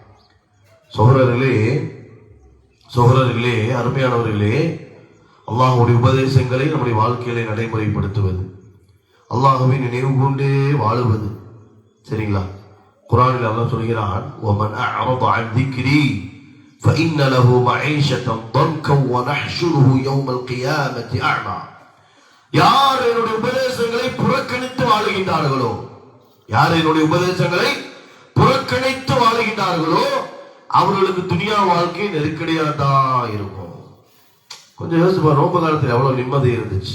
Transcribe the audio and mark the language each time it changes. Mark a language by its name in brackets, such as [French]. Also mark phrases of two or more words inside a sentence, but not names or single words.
[Tamil] சகோதரர்களே, அருமையானவர்களே, அல்லாஹ்வுடைய உபதேசங்களை நம்முடைய வாழ்க்கையிலே நடைமுறைப்படுத்துவது, அல்லாஹ்வை நினைவு கொண்டே வாழுவது, சரிங்களா? குர்ஆனில் அல்லாஹ் சொல்கிறான், [Arabic] ومن أعرض عن ذكري فإن له معيشة ضنكا ونحشره يوم القيامة أعمى. [Tamil] யார் என்னுடைய உபதேசங்களை புறக்கணித்து வாழுகின்றார்களோ, யார் என்னுடைய உபதேசங்களை புறக்கணித்து வாழுகின்றார்களோ அவர்களுக்கு துனியா வாழ்க்கை நெருக்கடியா தான் இருக்கும். கொஞ்சம் யோசிச்சு பாருங்க, நோன்பு காலத்தில் எவ்வளவு நிம்மதி இருந்துச்சு.